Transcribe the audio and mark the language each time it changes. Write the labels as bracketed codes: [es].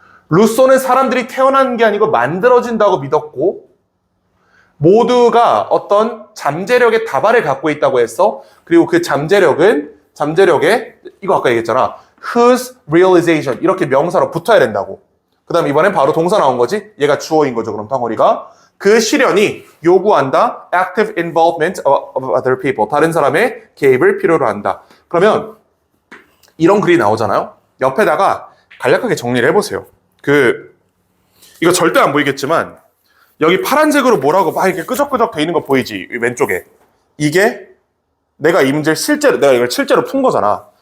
[ko] 루소는 사람들이 태어난 게 아니고 만들어진다고 믿었고 모두가 어떤 잠재력의 다발을 갖고 있다고 했어. 그리고 그 잠재력에 이거 아까 얘기했잖아. [en] whose realization [ko] 이렇게 명사로 붙어야 된다고. 그 다음 이번엔 바로 동사 나온 거지. 얘가 주어인 거죠. 그럼 덩어리가. 그 실현이 요구한다. [en] active involvement of other people. [ko] 다른 사람의 개입을 필요로 한다. 그러면 이런 글이 나오잖아요. 옆에다가 간략하게 정리를 해보세요. 이거 절대 안 보이겠지만 여기 파란색으로 뭐라고 막 이렇게 끄적끄적 돼 있는 거 보이지? 왼쪽에. 이게 내가 이걸 실제로 푼 거잖아.